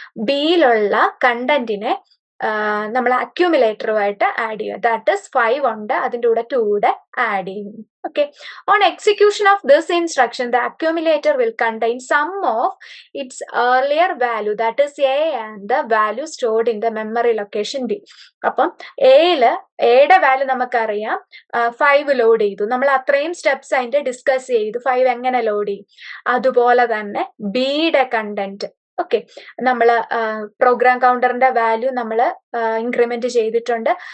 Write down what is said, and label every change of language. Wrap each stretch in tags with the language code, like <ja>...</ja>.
<ml>ബിയിലുള്ള കണ്ടന്റിനെ നമ്മൾ അക്യുമുലേറ്ററുമായിട്ട് ആഡ് ചെയ്യുക. That is 5 ഉണ്ട്, അതിൻ്റെ കൂടെ 2 കൂടെ ആഡ് ചെയ്യും.</ml> <en>Okay, on execution of this instruction the accumulator will contain some of its earlier value, that is A, and the value stored in the memory location B.</en> <ml>അപ്പം എയുടെ value നമുക്കറിയാം 5 load ചെയ്തു. നമ്മൾ അത്രയും സ്റ്റെപ്സ് അതിന്റെ discuss ചെയ്തു 5 എങ്ങനെ load ചെയ്യും. അതുപോലെ തന്നെ ബിയുടെ കണ്ടന്റ്, ഓക്കെ, നമ്മൾ പ്രോഗ്രാം കൗണ്ടറിന്റെ വാല്യൂ നമ്മൾ ഇൻക്രിമെന്റ് ചെയ്തിട്ടുണ്ട്.</ml>